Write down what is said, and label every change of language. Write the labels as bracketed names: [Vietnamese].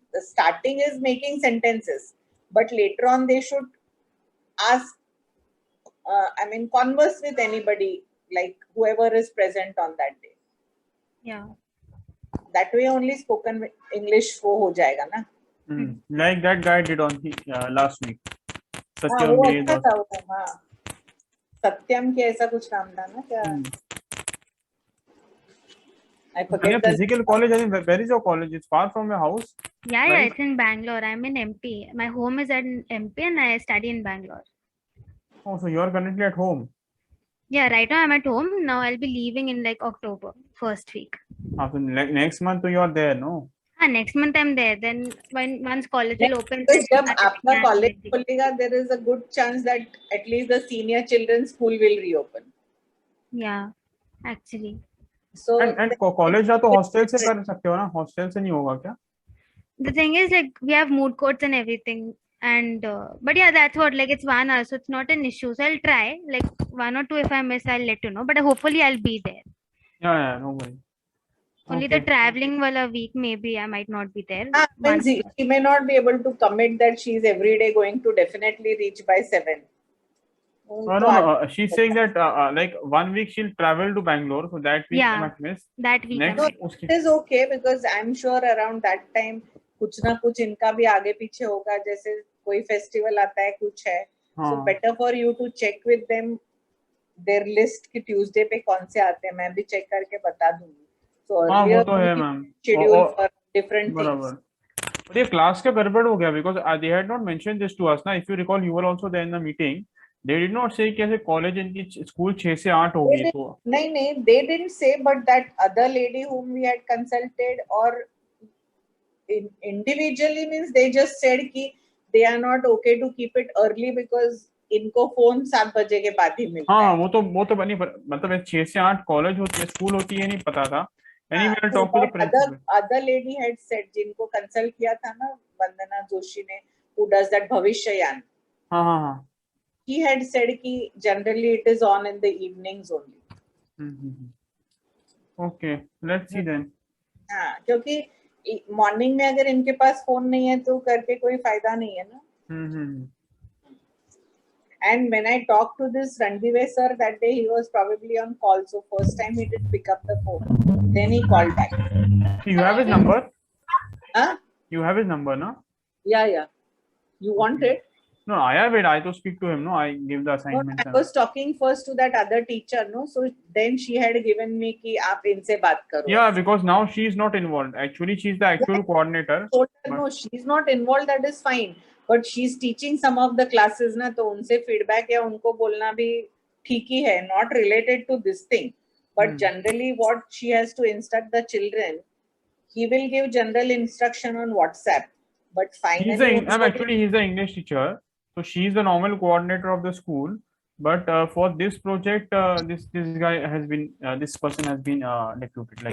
[English] The starting is making sentences, but later on they should ask, converse with anybody, like whoever is present on that day. Yeah. That way only spoken English [Hindi] वो हो जाएगा ना. [English] Like that guy did on last week. [Hindi] हाँ वो अच्छा था वो. हाँ सत्यम के ऐसा कुछ नाम था ना क्या? [English] I forget the physical college. I think where is your college? It's far from your house. Yeah, right? it's in Bangalore. I'm in MP. My home is in MP and I study in Bangalore. Oh, so you are currently at home. Yeah, right now I'm at home. Now I'll be leaving in like October, first week. So next month you are there, no? Next month I'm there. Then once college will open. [Hindi] जब आपका college खुलेगा, [English] there is a good chance that at least the senior children's school will reopen. Yeah, actually. So [Hindi] and college जा तो hostel से कर सकते हो ना? Hostel से नहीं होगा क्या? [English] The thing is, like, we have mood courts and everything, and but yeah, that's what, like, it's 1 hour, so it's not an issue. So I'll try, like, 1 or 2. If I miss, I'll let you know, but hopefully I'll be there. Yeah, no worry. Only the traveling wala week, maybe I might not be there. Means she may not be able to commit that she's every day going to definitely reach by 7. No. She's saying that like 1 week she'll travel to Bangalore, so that week she might miss. That week. No, it is okay because I'm sure around that time [Hindi] कुछ ना कुछ इनका भी आगे पीछे होगा, जैसे कोई फेस्टिवल आता है कुछ है. [English] So better for you to check with them their list [Hindi] कि Tuesday पे कौन से आते हैं. मैं भी check करके बता दूंगी. [English] So [Hindi] वो तो है ma'am. [English] Schedule for different things. But [Hindi] ये class का गड़बड़ हो गया [English] because they had not mentioned this to us ना. If you recall, you were also there in the meeting. They did not say [Hindi] कैसे college इनकी school 6 से 8 होगी तो. [English] नहीं, they didn't say, but that other lady whom we had consulted or individually means they just said कि they are not okay to keep it early because [Hindi] इनको phone 7 बजे के बाद ही मिलता है. हाँ वो तो बनी मतलब 6 से 8 कॉलेज होती है, स्कूल होती है, नहीं पता था. [English] Anyway, I'll talk to the principal. Other lady had said [Hindi] जिनको consult किया था ना वंदना जोशी ने, [English] who does that भविष्ययान. [Hindi] हाँ. [English] He had said कि generally it is on in the evenings only. Okay, let's see then. [Hindi] हाँ, क्योंकि मॉर्निंग में अगर इनके पास फोन नहीं है तो करके कोई फायदा नहीं है ना. [English] And when I talked to this Randive sir that day, he was probably on call. So first time he did pick up the phone. Then he called back. You have his number? Huh? You have his number, no? Yeah. You want it? No, I have it. I to speak to him. No, I give the assignment. No, I was talking first to that other teacher. No, so then she had given me कि [Hindi] आप इनसे बात करो. [English] Yeah, because now she is not involved. Actually, she is the actual coordinator. No, she is not involved. That is fine. But she's teaching some of the classes [Hindi] ना, तो उनसे feedback या उनको बोलना भी ठीक ही है. [English] Not related to this thing, but generally what she has to instruct the children, he will give general instruction on WhatsApp. But finally, He's the English teacher. So she is the normal coordinator of the school. But for this project, this guy has been this person has been recruited like